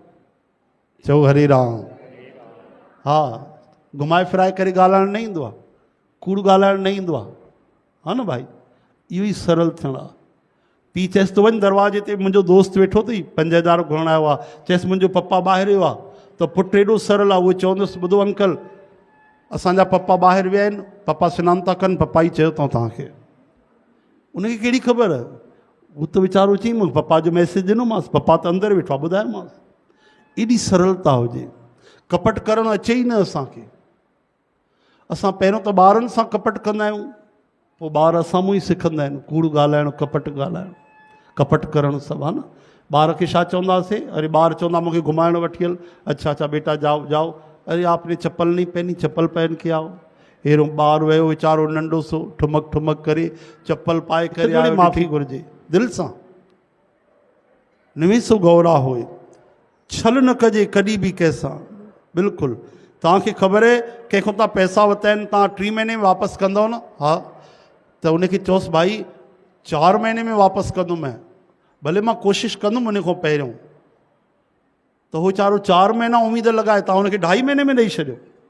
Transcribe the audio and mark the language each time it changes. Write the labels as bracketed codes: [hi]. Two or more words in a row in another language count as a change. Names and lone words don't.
[sd] चओ हरे राम। हा, घुमाए फिराए करे ॻाल्हाइणु न ईंदो आहे, कूड़ ॻाल्हाइणु न ईंदो आहे, हा न भाई। इहो ई सरल थियणु आहे। पीउ चएसि तो वञ दरवाजे ते, मुंहिंजो दोस्त वेठो अथई 5000 घुरण आयो आहे, चएसि मुंहिंजो पप्पा ॿाहिरि वियो आहे, त पुटु एॾो सरल आहे, उहो चवंदुसि ॿुधो अंकल असांजा पप्पा ॿाहिरि विया आहिनि, पप्पा सनानु था कनि, पप्पा ई चयो अथऊं तव्हांखे। उनखे कहिड़ी ख़बर, हू त वीचारो चई मूंखे पप्पा जो मैसेज ॾिनोमांसि, पप्पा त अंदरि वेठो आहे, ॿुधायोमांसि। एॾी सरलता हुजे। कपट करणु अचे ई न असांखे। असां पहिरियों त ॿारनि सां कपट कंदा आहियूं, पोइ ॿार असां ई सिखंदा आहिनि कूड़ ॻाल्हाइणु, कपट ॻाल्हाइणु, कपट करणु सभु, हा न। ॿार खे छा चवंदासीं? अरे ॿार चवंदा मूंखे घुमाइणु वठी हल। [hi] अच्छा अच्छा बेटा जाओ जाओ। अरे आपने चप्पल नहीं पहनी, चप्पल पहन के आओ। [sd] अहिड़ो ॿारु वियो वीचारो नंढो सो ठुमक ठुमक करे चप्पल पाए करे आयो, माफ़ी घुरिजे दिलि सां, निवेसो गौरा होए, छल न कजे कॾहिं बि कंहिंसां। बिल्कुलु तव्हांखे ख़बर आहे कंहिंखां तव्हां पैसा वरिता आहिनि, तव्हां 3 महीने में वापसि कंदव न, हा त उनखे चयोसि भाई 4 महीने में वापसि कंदुमि, भले मां कोशिशि कंदुमि उन खां पहिरियों, त उहो वीचारो 4 महीना उमेदु लॻाए, तव्हां हुनखे 2.5 महीने में ॾेई छॾियो।